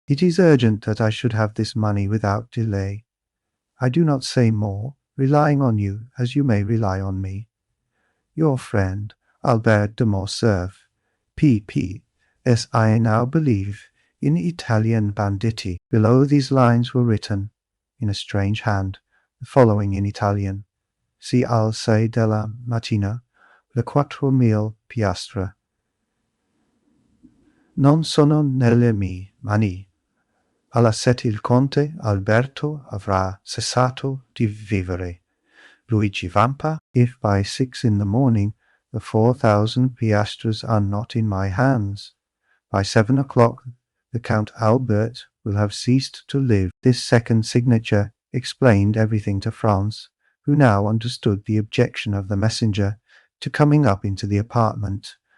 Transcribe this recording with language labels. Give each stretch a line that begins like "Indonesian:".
English: It is urgent that I should have this money without delay. I do not say more, relying on you as you may rely on me. Your friend, Albert de Morcerf, P.P., as I now believe, in Italian banditti. Below these lines were written, in a strange hand, the following in Italian:
Italian: Si al 6 della mattina, le 4.000 piastre non sono nelle mie mani. Alla 7 il conte Alberto avrà cessato di vivere.
English: Luigi Vampa, if by 6 in the morning the 4,000 piastres are not in my hands, by 7 o'clock the Count Albert will have ceased to live. This second signature explained everything to Franz, who now understood the objection of the messenger to coming up into the apartment.